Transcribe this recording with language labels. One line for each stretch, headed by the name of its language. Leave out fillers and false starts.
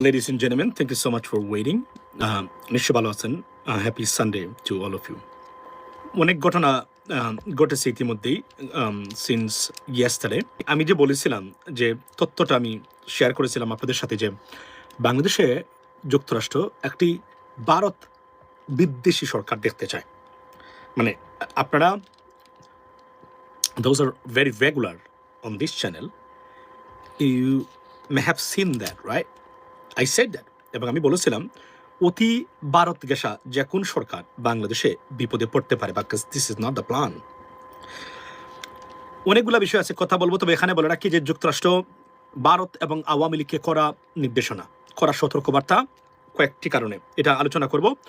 English: Ladies and gentlemen, thank you so much for waiting.
Bangla: নিশ্চয় ভালো আছেন।
English: Happy Sunday to all of you.
Bangla: অনেক ঘটনা ঘটেছে ইতিমধ্যেই
English: Since yesterday.
Bangla: আমি যে বলেছিলাম যে তথ্যটা আমি শেয়ার করেছিলাম আপনাদের সাথে যে বাংলাদেশে যুক্তরাষ্ট্র একটি ভারত বিদ্বেষী সরকার দেখতে চায়। মানে আপনারা
English: those are very regular on this channel. You may have seen that, right? I said that.
Bangla: এবং আমি বলেছিলাম অতি ভারত গেসা যে কোন সরকার বাংলাদেশে বিপদে পড়তে পারে,
English: because this is not the plan.
Bangla: অনেকগুলো বিষয় আছে, কথা বলবো, তবে এখানে বলে রাখি যে যুক্তরাষ্ট্র ভারত এবং আওয়ামী লীগকে করা নির্দেশনা, করা সতর্কবার্তা কয়েকটি কারণে এটা আলোচনা করব।